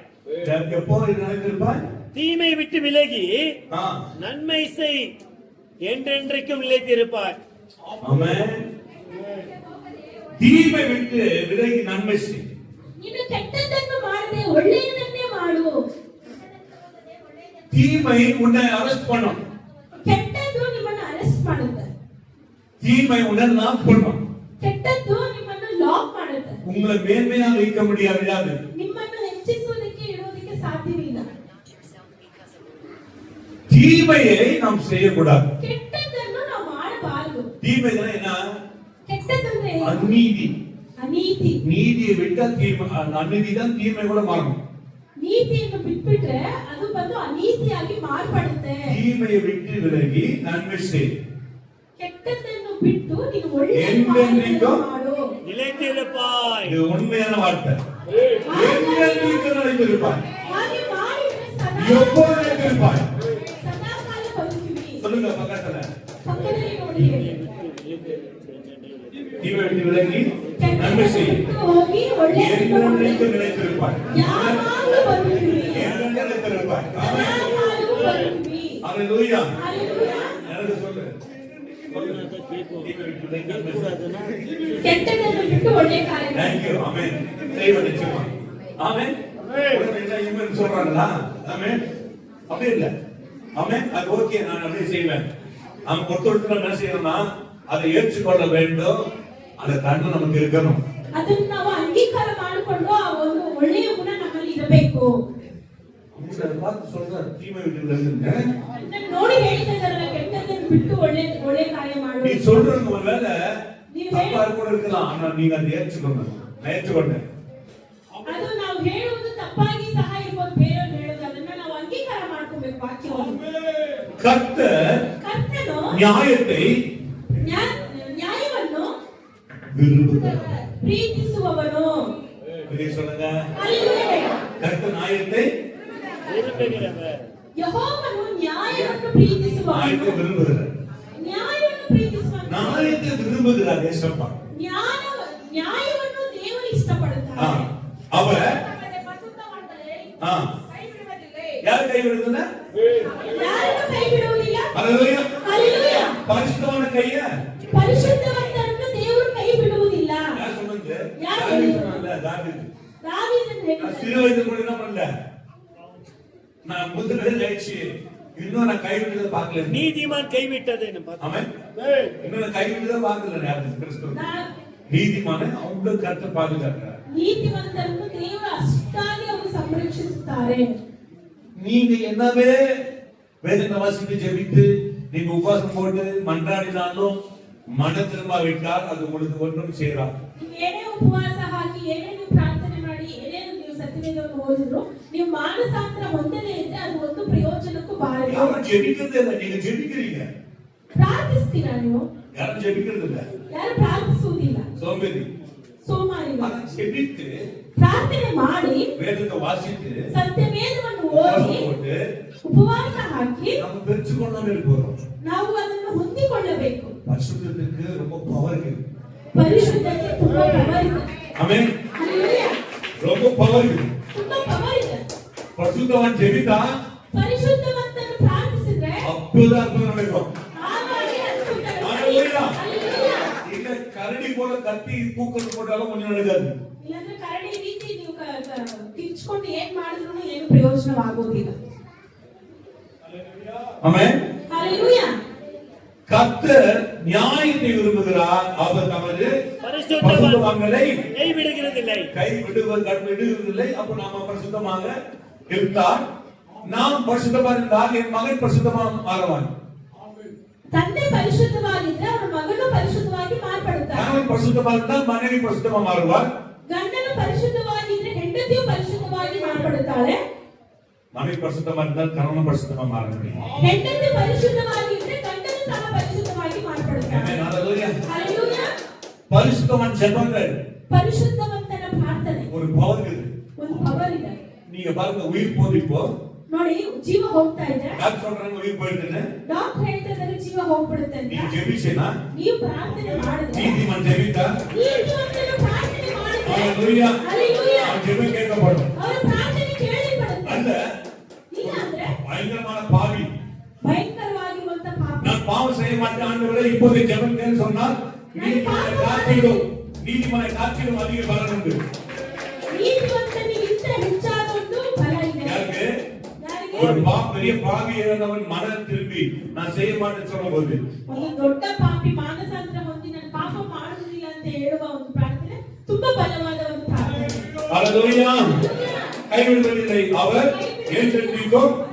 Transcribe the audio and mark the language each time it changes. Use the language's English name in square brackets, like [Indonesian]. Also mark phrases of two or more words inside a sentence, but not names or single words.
[Tamil] எப்போ நினைத்திருப்பாய்? தீமை விட்டு விலகி ஆ, நன்மை செய், என்றென்றைக்கும் நிலைத்திருப்பாய். ஆமென். தீமை விட்டு விலகி நன்மை செய். [Kannada] ನೀನು ಕೆಟ್ಟದ್ದನ್ನು ಮಾಡದೆ ಒಳ್ಳೆಯದನ್ನೇ ಮಾಡು. [Tamil] தீமை உன்னை அரெஸ்ட் பண்ணும். [Kannada] ಕೆಟ್ಟದ್ದು ನಿಮ್ಮನ್ನು ಅರೆಸ್ಟ್ ಮಾಡುತ್ತೆ. [Tamil] தீமை உன்னை லாக் பண்ணும். [Kannada] ಕೆಟ್ಟದ್ದು ನಿಮ್ಮನ್ನು ಲಾಕ್ ಮಾಡುತ್ತೆ. [Tamil] உங்களை மேன்மையாக வைக்க முடியாது. [Kannada] ನಿಮ್ಮನ್ನು ಹೆಚ್ಚಿಸುವುದಕ್ಕೆ ಇಡುವುದಕ್ಕೆ ಸಾಧ್ಯವಿಲ್ಲ. [Tamil] தீமையை நாம் செய்யக்கூடாது. [Kannada] ಕೆಟ್ಟದ್ದನ್ನು ನಾವು ಮಾಡಬಾರದು. [Tamil] தீமை என்ன? [Kannada] ಕೆಟ್ಟದಂದ್ರೆ ಏನು? [Tamil] அநீதி. [Kannada] ಅನೀತಿ. [Tamil] நீதியை விட்டா தீமை, அநீதி தான் தீமை கூட மாறும். [Kannada] ನೀತಿಯನ್ನು ಬಿಟ್ಬಿಟ್ರೆ ಅದು ಬಂದು ಅನೀತಿಯಾಗಿ ಮಾರ್ಪಡುತ್ತೆ. [Tamil] தீமையை விட்டு விலகி நன்மை செய். [Kannada] ಕೆಟ್ಟದ್ದನ್ನು ಬಿಟ್ಟು ನೀನು ಒಳ್ಳೆಯ ಎಂದೆಂದಿಗೂ ಮಾಡು. [Tamil] நிலைத்திருப்பாய். இது உண்மையான வார்த்தை. என்றென்றைக்கும் நிலைத்திருப்பாய். [Kannada] ಹಾಗೆ ಮಾಡಿದ್ರೆ ಸದಾ [Tamil] எப்போ நிலைத்திருப்பாய்? [Kannada] ಸದಾಕಾಲ ಬದುಕುವಿ. [Tamil] சொல்லுங்க பக்கத்துல. [Kannada] ಪಕ್ಕದಲ್ಲಿ ನೋಡಿ ಹೇಳಿ. [Tamil] தீமை விட்டு விலகி நன்மை செய். [Kannada] ಹೋಗಿ ಒಳ್ಳೆಯ [Tamil] என்றென்றைக்கும் நிலைத்திருப்பாய். [Kannada] ಯಾವಾಗಲೂ ಬದುಕುವಿ. [Tamil] என்றென்றைக்கும் நிலைத்திருப்பாய். ஆமென். [Kannada] ಸದಾಕಾಲವೂ ಬದುಕುವಿ. [Tamil] ஹalleluya. [Kannada] ಹalleluya. [Tamil] எனக்கு சொல்லு. தீமை விட்டு விலகி நன்மை செய். [Kannada] ಕೆಟ್ಟದ್ದನ್ನು ಬಿಟ್ಟು ಒಳ್ಳೆಯ ಕಾರ್ಯ ಮಾಡು. [English] Thank you. [Tamil] Amen. செய்வ நிச்சயமா. ஆமென். உடனே என்ன இவன் சொல்றாங்களா? ஆமென். அப்படி இல்ல. ஆமென். அது ஓகே, நான் அப்படியே செய்வேன். நாம் ஒருத்தருக்கு என்ன செய்யணும்னா அதை ஏற்றுக்கொள்ள வேண்டும். அந்த தன்மை நமக்கு இருக்கணும். [Kannada] ಅದನ್ನ ನಾವು ಅಂಗೀಕಾರ ಮಾಡಿಕೊಂಡು ಆ ಒಂದು ಒಳ್ಳೆಯ ಗುಣ ನಮ್ಮಲ್ಲಿ ಇರಬೇಕು. [Tamil] அவங்க பார்த்து சொல்றாரு, தீமை விட்டு விலகுங்க. [Kannada] ಅದನ್ನ ನೋಡಿ ಹೇಳ್ತಾ ಇದಾರಲ್ಲ, ಕೆಟ್ಟದ್ದನ್ನು ಬಿಟ್ಟು ಒಳ್ಳೆಯ ಕಾರ್ಯ ಮಾಡು. [Tamil] நீ சொல்றது ஒருவேளை தப்பா கூட இருக்கலாம், ஆனா நீங்க அதை ஏற்றுக்கோங்க. நான் ஏற்றுக்கொண்டேன். [Kannada] ಅದು ನಾವು ಹೇಳುವುದು ತಪ್ಪಾಗಿ ಸಹ ಇರ್ಬೋದು, ಬೇರೆಯವರು ಹೇಳೋದು, ಅದನ್ನ ನಾವು ಅಂಗೀಕಾರ ಮಾಡ್ಕೊಬೇಕು ವಾಕ್ಯವನ್ನು. ಕರ್ತನು [Tamil] நியாயத்தை [Kannada] ನ್ಯಾಯವನ್ನು [Tamil] விரும்புகிறார். [Kannada] ಪ್ರೀತಿಸುವವನು. [Tamil] இதை சொல்லுங்க. [Kannada] ಹಲ್ಲೆಲೂಯಾ. [Tamil] கர்த்தர் நியாயத்தை விரும்புகிறவர். [Kannada] ಯೆಹೋವನು ನ್ಯಾಯವನ್ನು ಪ್ರೀತಿಸುವವನು. [Tamil] நியாயத்தை விரும்புகிறார். [Kannada] ನ್ಯಾಯವನ್ನು ಪ್ರೀತಿಸುವವನು. [Tamil] நியாயத்தை விரும்புகிறார் ஏசப்பா. [Kannada] ನ್ಯಾಯವನ್ನು ದೇವರು ಇಷ್ಟಪಡುತ್ತಾರೆ. [Tamil] அவர் [Kannada] ತಮ್ಮದೇ ಪರಿಶುದ್ಧವಂತರೇ [Tamil] ஆ [Kannada] ಕೈಬಿಡುವುದಿಲ್ಲ. [Tamil] யார் கைவிடுதுன்னா? [Kannada] ಯಾರನ್ನು ಕೈ ಬಿಡುವುದಿಲ್ಲ. [Tamil] ஹalleluya. [Kannada] ಹಲ್ಲೆಲೂಯಾ. [Tamil] பரிசுத்தமான கைய [Kannada] ಪರಿಶುದ್ಧವಂತರನ್ನು ದೇವರು ಕೈ ಬಿಡುವುದಿಲ್ಲ. [Tamil] யார் சொன்னது? யார் தாவீது சொன்னது? சொன்னான்ல, தாவீது. [Kannada] தாவீதன் ಹೇಳಿದ. [Tamil] சிறு வயது கூட என்ன பண்ணல, நான் முதல்ல ஜெயிச்சு இன்னும் நான் கைவிட்டதை பார்க்கல. நீதிமான் கைவிட்டதை ஆமென். இன்னும் நான் கைவிட்டதை பார்க்கல. யாரு? கிறிஸ்து [Kannada] ನಾ- [Tamil] நீதிமான அவங்க கருத்தை பாதுகாக்கிறார். [Kannada] ನೀತಿವಂತರನ್ನು ದೇವರು ಅಷ್ಟಾಗಿ ಅವರು ಸಂರಕ್ಷಿಸುತ್ತಾರೆ. [Tamil] நீங்க என்னவே வேதத்தை வாசித்து ஜெபித்து நீங்க உபவாசம் போட்டு மன்றாடினாலும் மன திரும்பாவிட்டால் அது உங்களுக்கு ஒன்றும் செய்யலாம். [Kannada] ನೀವು ಏನೇ ಉಪವಾಸ ಹಾಕಿ ಏನೇ ನೀವು ಪ್ರಾರ್ಥನೆ ಮಾಡಿ ಸತ್ಯವೇದವನ್ನು ಓದಿದ್ರು ನೀವು ಮಾನಸಾಂತರ ಹೊಂದದೇ ಇದ್ರೆ ಅದು ಒಂದು ಪ್ರಯೋಜನಕ್ಕೂ ಬಾರದು. [Tamil] யாரும் ஜெபிக்கிறதே இல்லை, நீங்க ஜெபிக்கிறீங்க. [Kannada] ಪ್ರಾರ್ಥಿಸ್ತೀರಾ ನೀವು? [Tamil] யாரும் ஜெபிக்கிறது இல்ல, [Kannada] ಯಾರು ಪ್ರಾರ್ಥಿಸುವುದಿಲ್ಲ, [Tamil] சோம்பேறி. [Kannada] ಸೋಮಾರಿಗಳು. [Tamil] ஆனா ஜெபித்து [Kannada] ಪ್ರಾರ್ಥನೆ ಮಾಡಿ [Tamil] வேதத்தை வாசித்து [Kannada] ಸತ್ಯವೇದವನ್ನು ಓದಿ [Tamil] போட்டு [Kannada] ಉಪವಾಸ ಹಾಕಿ [Tamil] நம்ம பெற்றுக்கொண்டாமே இருக்கிறோம். [Kannada] ನಾವು ಅದನ್ನು ಹೊಂದಿಕೊಳ್ಳಬೇಕು. [Tamil] பரிசுத்தத்துக்கு ரொம்ப பவர் இருக்கு. [Kannada] ಪರಿಶುದ್ಧತೆ ತುಂಬಾ ಪವರ್ ಇದೆ. [Tamil] ஆமென். [Kannada] ಹಲ್ಲೆಲೂಯಾ. [Tamil] ரொம்ப பவர் இருக்கு. [Kannada] ತುಂಬಾ ಪವರ್ ಇದೆ. [Tamil] பரிசுத்தவன் ஜெபித்தா [Kannada] ಪರಿಶುದ್ಧವಂತನು ಪ್ರಾರ್ಥಿಸಿದ್ರೆ [Tamil] அற்புதம் நடக்கும். [Kannada] ಆವಾಗಲೇ ಅದ್ಭುತಗಳು [Tamil] ஹalleluya. [Kannada] ಹಲ್ಲೆಲೂಯಾ. [Tamil] இல்ல கரடி போல கத்தி தூக்கல் போட்டாலும் ஒண்ணும் நடக்காது. [Kannada] ಇಲ್ಲಾಂದ್ರೆ ಕರಡಿ ರೀತಿ ನೀವು ಕಿರ್ಚ್ಕೊಂಡು ಏನ್ ಮಾಡಿದ್ರು ಏನು ಪ್ರಯೋಜನವಾಗುವುದಿಲ್ಲ. [Tamil] ஆமென். [Kannada] ಹಲ್ಲೆಲೂಯಾ. [Tamil] கர்த்தர் நியாயத்தை விரும்புகிறார், அவர் தமது பரிசுத்தவான்களை கைவிடுகிறதில்லை. விடுவதில்லை. அப்ப நாம பரிசுத்தமாக இருந்தால், நாம் பரிசுத்தமாக இருந்தால் என் மகன் பரிசுத்தமாக மாறுவான். [Kannada] ತಂದೆ ಪರಿಶುದ್ಧವಾಗಿದ್ರೆ ಅವರ ಮಗನು ಪರಿಶುದ್ಧವಾಗಿ ಮಾರ್ಪಡುತ್ತಾನೆ. [Tamil] கணவன் பரிசுத்தமாக இருந்தால் மனைவி பரிசுத்தமாக மாறுவார். [Kannada] ಗಂಡನು ಪರಿಶುದ್ಧವಾಗಿದ್ರೆ ಹೆಂಡತಿಯು ಪರಿಶುದ್ಧವಾಗಿ ಮಾರ್ಪಡುತ್ತಾಳೆ. [Tamil] மனைவி பரிசுத்தமாக இருந்தால் கணவன் பரிசுத்தமாக மாற முடியும். [Kannada] ಹೆಂಡತಿ ಪರಿಶುದ್ಧವಾಗಿದ್ರೆ ಗಂಡನು ಸಹ ಪರಿಶುದ್ಧವಾಗಿ ಮಾರ್ಪಡುತ್ತಾನೆ. [Tamil] ஆமென். ஹalleluya. [Kannada] ಹಲ್ಲೆಲೂಯಾ. [Tamil] பரிசுத்தவான் ஜெபங்கள் [Kannada] ಪರಿಶುದ್ಧವಂತನ ಪ್ರಾರ್ಥನೆ [Tamil] ஒரு பவர் இருக்கு. [Kannada] ಒಂದು ಪವರ್ ಇದೆ. [Tamil] நீங்க பாருங்க, உயிர் போகுது. இப்போ [Kannada] ನೋಡಿ ಜೀವ ಹೋಗ್ತಾ ಇದೆ. [Tamil] டாக்டர் சொல்றாங்க உயிர் போயிடுதுன்னு. [Kannada] ಡಾಕ್ಟರ್ ಹೇಳ್ತಾ ಇದ್ದಾರೆ ಜೀವ ಹೋಗ್ಬಿಡುತ್ತೆ ಅಂತ. [Tamil] நீங்க ஜெபிச்சேனா? [Kannada] ನೀವು ಪ್ರಾರ್ಥನೆ ಮಾಡಿದ್ರೆ [Tamil] நீதிமான் ஜெபித்தா [Kannada] ನೀತಿವಂತನು ಪ್ರಾರ್ಥನೆ ಮಾಡಿದ್ರೆ [Tamil] ஹalleluya. [Kannada] ಹಲ್ಲೆಲೂಯಾ. [Tamil] அவன் ஜெபம் கேட்கப்படும். [Kannada] ಅವರ ಪ್ರಾರ್ಥನೆ ಕೇಳಲ್ಪಡುತ್ತೆ. [Tamil] அல்ல [Kannada] ಇಲ್ಲ ಅಂದ್ರೆ [Tamil] பயங்கரமான பாவி, [Kannada] ಭಯಂಕರವಾಗಿರುವಂತ ಪಾಪ. [Tamil] நான் பாவம் செய்ய மாட்டேன் ஆண்டவரே இப்போது ஜெபம் கேள் சொன்னால் நீதிமானை காத்திடும் அதிக பலன் உண்டு. [Kannada] ನೀತಿವಂತನಿಗಿಂತ ಹೆಚ್ಚಾದ ಒಂದು ಫಲ ಇದೆ. [Tamil] யாருக்கு? [Kannada] ಯಾರಿಗೆ? [Tamil] ஒரு பெரிய பாவி இருந்தவன் மனம் திரும்பி நான் செய்ய மாட்டேன்னு சொல்லும்போது [Kannada] ಒಂದು ದೊಡ್ಡ ಪಾಪಿ ಮಾನಸಾಂತರ ಹೊಂದಿ ನಾನು ಪಾಪ ಮಾಡುವುದಿಲ್ಲ ಅಂತ ಹೇಳುವ ಒಂದು ಪ್ರಾರ್ಥನೆ ತುಂಬಾ ಬಲವಾದ ಒಂದು ಪ್ರಾರ್ಥನೆ. [Tamil] ஹalleluya. கைவிடுவதில்லை, அவர் என்றென்றைக்கும்